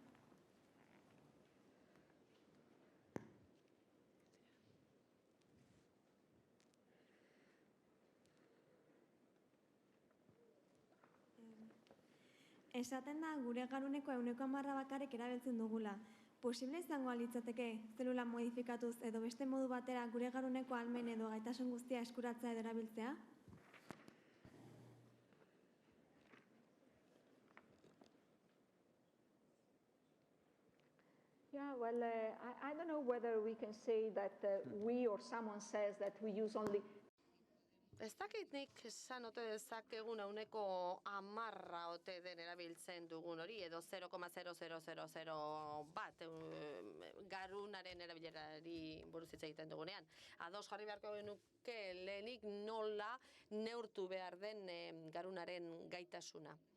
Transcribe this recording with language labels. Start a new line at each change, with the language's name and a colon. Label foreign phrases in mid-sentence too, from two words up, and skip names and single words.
Basque: Esaten da gure garuneko 10% bakarrik erabiltzen dugula. Posible izango litzateke zelula modifikatuz edo beste modu batera gure garuneko ahalmen edo gaitasun guztia eskuratzea edo erabiltzea?
English: Yeah, well, I don't know whether we can say that we or someone says that we use only.
Basque: Ez dakit nik esan ote dezakegun 10% ote den erabiltzen dugun hori, edo 0,0001 garunaren erabilerari buruz hitz egiten dugunean. Ados jarri beharko genuke lehenik nola neurtu behar den garunaren gaitasuna.